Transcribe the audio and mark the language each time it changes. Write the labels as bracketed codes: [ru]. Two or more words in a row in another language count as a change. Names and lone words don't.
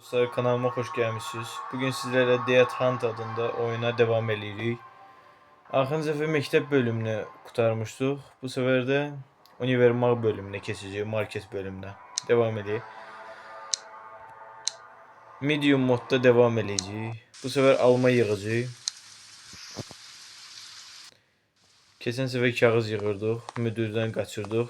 [tr] Dostlar, kanalıma hoş gelmişsiniz. Bugün sizlerle Death Hunt adında oyuna [az] devam edirik. Axırıncı dəfə məktəb bölümünü qurtarmışdıq. Bu sefer də Univermaq bölümünə keçəcəyik, market bölümünə. Devam edək. Medium modda devam edəcəyik. Bu sefer alma yığacağıq. Keçən səfər kağız yığırdıq, müdürdən qaçırdıq.